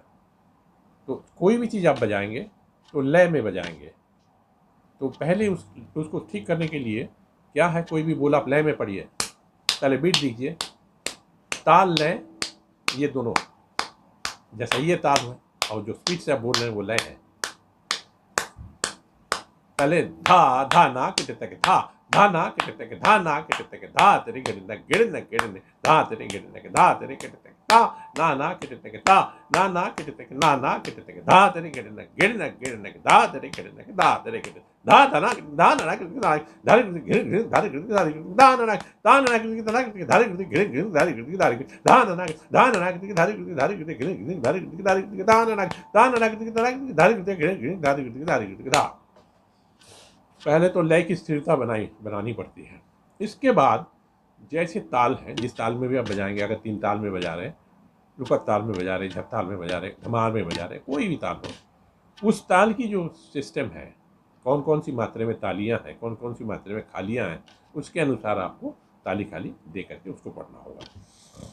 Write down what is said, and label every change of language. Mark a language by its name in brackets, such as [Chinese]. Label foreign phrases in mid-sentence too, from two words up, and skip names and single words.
[Hindi] तो कोई भी चीज़ आप बजाएंगे तो लय में बजाएंगे। तो पहले उसको ठीक करने के लिए क्या है, कोई भी बोल आप लय में पढ़िए, पहले बीट दीजिए, ताल लय ये दोनों, जैसा ये ताल है और जो स्पीड से आप बोल रहे हैं वो लय है। पहले धा धा ना किटतक धा, धा ना के टिक धा ना के टिक धा तेरे गिड़न गिड़न गिड़न धा तेरे गिड़न धा तेरे गिड़न धा ना के टिक धा ना के टिक ना के टिक धा तेरे गिड़न गिड़न गिड़न धा तेरे गिड़न धा तेरे गिड़न धा धा धा ना के धा धा गिड़न धा गिड़न धा ना धा ना के धा धा गिड़न गिड़न धा गिड़न धा धा ना के धा गिड़न धा गिड़न धा गिड़न धा गिड़न धा ना के धा गिड़न धा गिड़न धा गिड़न धा। पहले तो लय की स्थिरता बनानी पड़ती है। इसके बाद जैसे ताल है, जिस ताल में भी आप बजाएंगे, अगर 3 ताल में बजा रहे हैं, रुपक ताल में बजा रहे, झप ताल में बजा रहे, धमार में बजा रहे, कोई भी ताल हो, उस ताल की जो सिस्टम है, कौन कौन सी मात्रा में तालियां हैं, कौन कौन सी मात्रा में खालियां हैं, उसके अनुसार आपको ताली खाली दे करके उसको पढ़ना होगा।